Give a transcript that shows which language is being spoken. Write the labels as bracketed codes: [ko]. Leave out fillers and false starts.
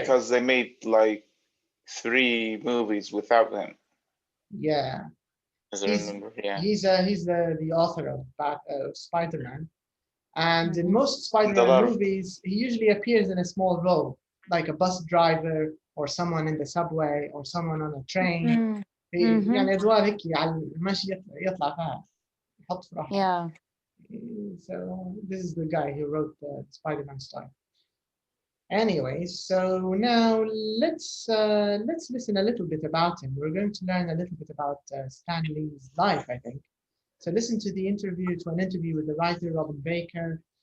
[en] because they made like 3 movies without him. Yeah. As I remember, yeah. He's the author of Spider-Man, and in most Spider-Man movies, he usually appears in a small role, like a bus driver or someone in the subway or someone on a train. [ar] يعني أدوار هيك على المشي يطلع فيها يحط في روحه. [en] Yeah. So this is the guy who wrote the Spider-Man story. Anyway, so now let's listen a little bit about him. We're going to learn a little bit about Stan Lee's life, I think. So listen to an interview with the writer Robin Baker.